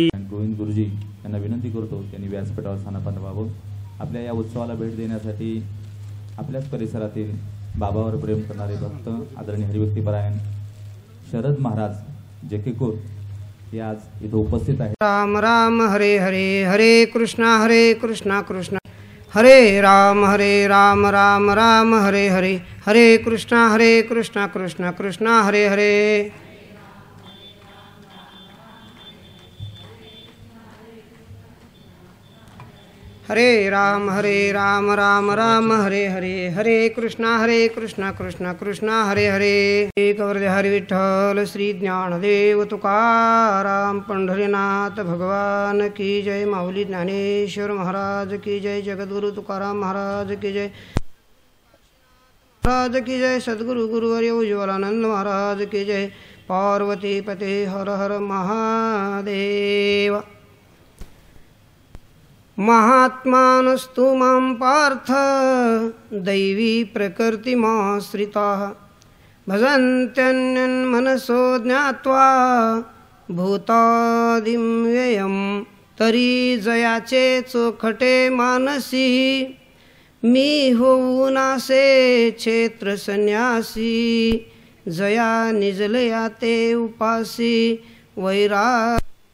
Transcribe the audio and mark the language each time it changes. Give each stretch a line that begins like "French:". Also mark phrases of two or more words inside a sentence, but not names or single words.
Marathi: गोविंद गुरुजी यांना विनंती करतो त्यांनी व्यासपीठावर स्थानापन्न व्हावं. आपल्या या उत्सवाला भेट देण्यासाठी आपल्याच परिसरातील बाबावर प्रेम करणारे भक्त आदरणीय हरिभक्तीपरायण शरद महाराज जेकेकोर हे आज इथं उपस्थित आहेत.
Sanskrit: राम राम हरे हरे, हरे कृष्णा कृष्णा हरे राम राम राम हरे हरे, हरे कृष्णा कृष्णा कृष्णा हरे हरे. हरे राम राम राम हरे हरे, हरे कृष्णा कृष्णा कृष्णा हरे हरे.
Hindi: एक वर्धे हरि विठ्ठल श्री ज्ञानदेव तुकाराम पंढरीनाथ भगवान की जय. माऊली ज्ञानेश्वर महाराज की जय. जगद्गुरु तुकाराम महाराज की जय. महाराज की जय. सद्गुरु गुरुवर्य उज्ज्वलानंद महाराज की जय.
Sanskrit: पार्वती पते हर हर महादेव. महात्मानस्तु मां पार्थ दैवी प्रकृतिमाश्रिताः भजन्त्यन्यन्मनसो ज्ञात्वा भूतादिं व्ययं.
Marathi: तरी जयाचे चोखटे मानसी मी होऊन असे क्षेत्र संन्यासी. जया निजलया ते उपासी वैराग